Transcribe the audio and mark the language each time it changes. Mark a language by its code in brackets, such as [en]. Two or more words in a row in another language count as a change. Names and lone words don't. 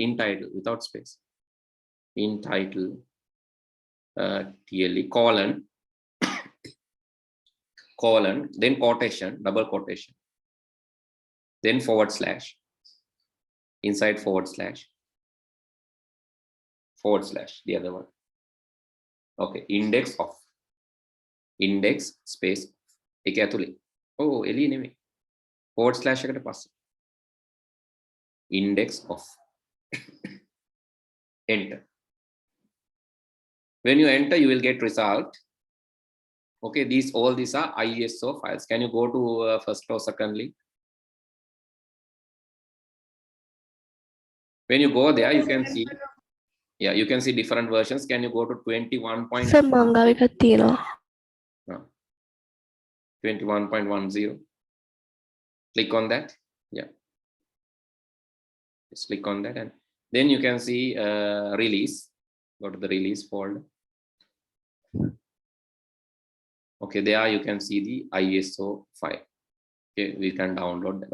[en] In title without space, in title clearly colon then quotation, double quotation, then forward slash, inside forward slash, / the other one. Okay, index of. Index space. [si] එක ඇතුලේ. Oh, එළිය නෙමෙයි. / එකට පස්සේ. [en] Index of. Enter. When you enter, you will get result. Okay, all these are ISO files. Can you go to first or second link? When you go there, you can see. Yeah, you can see different versions. Can you go to 21. Sir, [si] මංගාව එකක් තියෙනවා. [en] 21.10. Click on that. Yeah. Just click on that, and then you can see release. Go to the release folder. Okay, there you can see the ISO file. Okay, we can download that.